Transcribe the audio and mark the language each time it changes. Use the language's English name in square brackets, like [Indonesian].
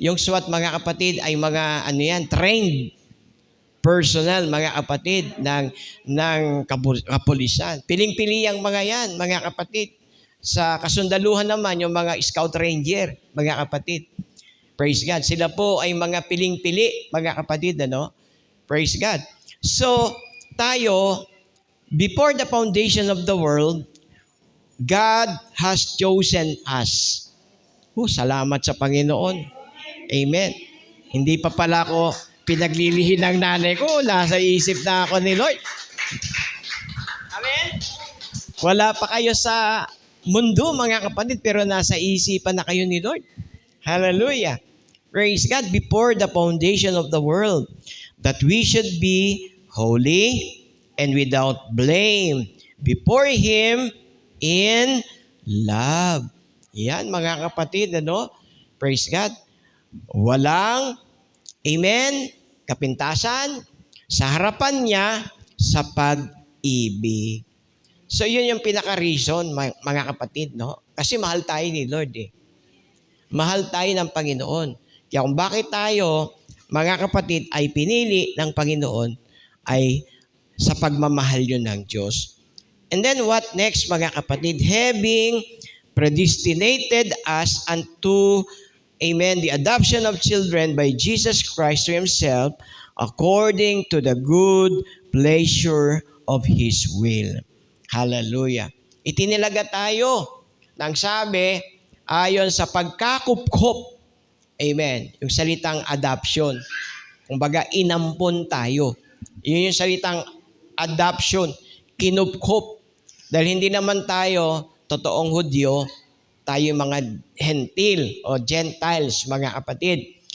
[Filipino] Yung SWAT, mga kapatid, ay mga trained personnel, mga kapatid, ng kapulisan. Piling-pili ang mga yan, mga kapatid. Sa kasundaluhan naman, yung mga scout ranger, mga kapatid. Praise God. Sila po ay mga piling-pili, mga kapatid, Praise God. So, tayo, [English] before the foundation of the world, God has chosen us. [Filipino] Salamat sa Panginoon. Amen. Hindi pa pala ako pinaglilihin ng nanay ko. Nasa isip na ako ni Lord. Amen. Wala pa kayo sa mundo, mga kapatid, pero nasa isipan na kayo ni Lord. Hallelujah. Praise God. [English] Before the foundation of the world, that we should be holy and without blame before Him in love. [Filipino] Yan, mga kapatid, Praise God. Walang, amen, kapintasan sa harapan niya sa pag-ibig. So, yun yung pinaka-reason, mga kapatid, Kasi mahal tayo ni Lord, eh. Mahal tayo ng Panginoon. Kaya kung bakit tayo, mga kapatid, ay pinili ng Panginoon, ay sa pagmamahal yun ng Diyos. [English] And then what next, [Filipino] mga kapatid? [English] Having predestinated us unto, amen, the adoption of children by Jesus Christ to Himself, according to the good pleasure of His will. Hallelujah. [Filipino] Itinilaga tayo ng sabi, ayon sa pagkakup-kup. Amen. Yung salitang adoption. Kumbaga, inampon tayo. Yun yung salitang adoption. Kinup-kup. Dahil hindi naman tayo totoong Hudyo, tayo mga Hentil o Gentiles, mga kapatid.